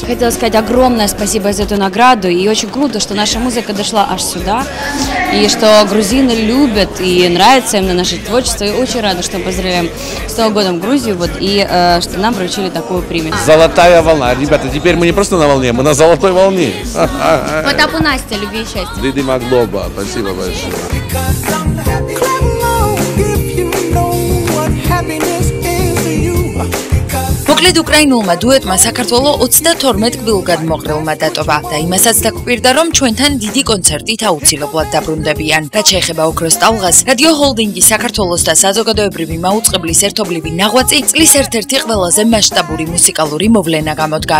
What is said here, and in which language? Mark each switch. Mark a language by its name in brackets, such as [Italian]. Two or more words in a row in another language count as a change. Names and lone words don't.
[Russian] Хотела сказать огромное спасибо за эту награду, и очень круто, что наша музыка дошла аж сюда, и что грузины любят и нравится им наше творчество, и очень рада, что мы поздравляем с Новым годом Грузию, вот, и что нам вручили такую премию. Золотая волна. Ребята, теперь мы не просто на волне, мы на золотой волне. Потапу Настя, любви и счастья. [Georgian] დიდი მადლობა, [Russian] спасибо большое. [Georgian] მოკლედ უკრაინულმა დუეტმა საქართველოს 32 გვილგადმოყრილმა დატოვა და იმასაც დაგვირდა, რომ ჩვენთან დიდი კონცერტით აუცილებლად დაბრუნდებიან. რაც შეეხება ოქროს ტალღას, რადიო ჰოლდინგი საქართველოს და საზოგადოებრივი მაუწყებლის ერთობლივი ნაღვაწი წლის ერთ-ერთი ყველაზე მასშტაბური მუსიკალური მოვლენა გამოდგა.